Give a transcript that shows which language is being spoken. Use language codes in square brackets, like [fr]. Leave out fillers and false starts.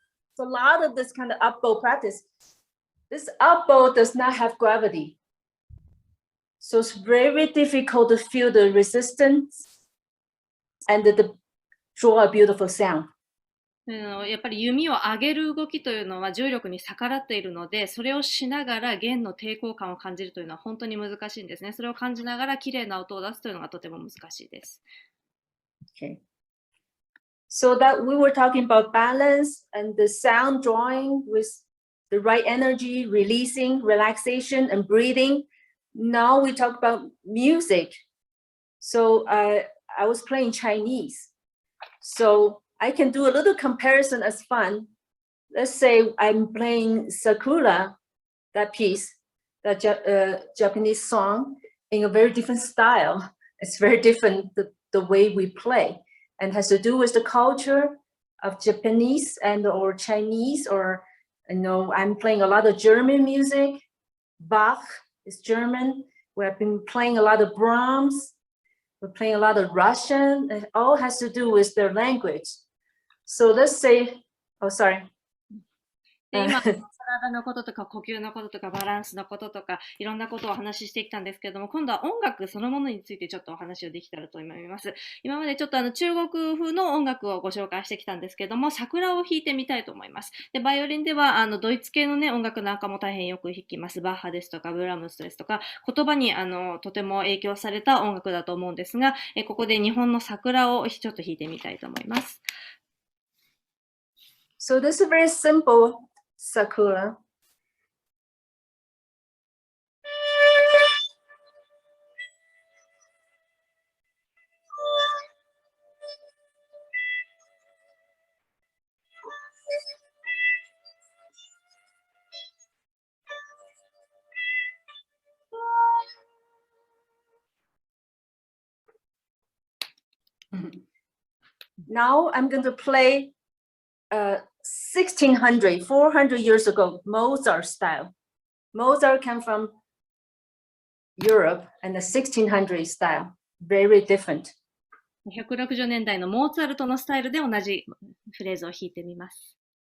[en] It's a lot of this kind of up bow practice. This up bow does not have gravity, so it's very difficult to feel the resistance and draw a beautiful sound. [ja] やっぱり弓を上げる動きというのは重力に逆らっているので、それをしながら弦の抵抗感を感じるというのは本当に難しいんですね。それを感じながら綺麗な音を出すというのがとても難しいです。 [en] Okay. So that we were talking about balance and the sound drawing with the right energy, releasing, relaxation, and breathing. Now we talk about music. So I was playing Chinese. So I can do a little comparison as fun. Let's say I'm playing Sakura, that piece, that Japanese song, in a very different style. It's very different, the way we play, and has to do with the culture of Japanese and or Chinese, or I'm playing a lot of German music. Bach is German. We have been playing a lot of Brahms. We're playing a lot of Russian. It all has to do with their language. So let's say, oh, sorry. [ja] 今体のこととか呼吸のこととかバランスのこととかいろんなことをお話ししてきたんですけれども、今度は音楽そのものについてちょっとお話をできたらと思います。今までちょっと中国風の音楽をご紹介してきたんですけれども、桜を弾いてみたいと思います。で、バイオリンではドイツ系のね音楽なんかも大変よく弾きます。バッハですとかブラームスですとか、言葉にとても影響された音楽だと思うんですが、ここで日本の桜をちょっと弾いてみたいと思います。 [en] So this is very simple Sakura. Now I'm going to play 1600, 400 years ago, Mozart style. Mozart came from Europe and the 1600 style, very different. [ja] 160年代のモーツァルトのスタイルで同じフレーズを弾いてみます。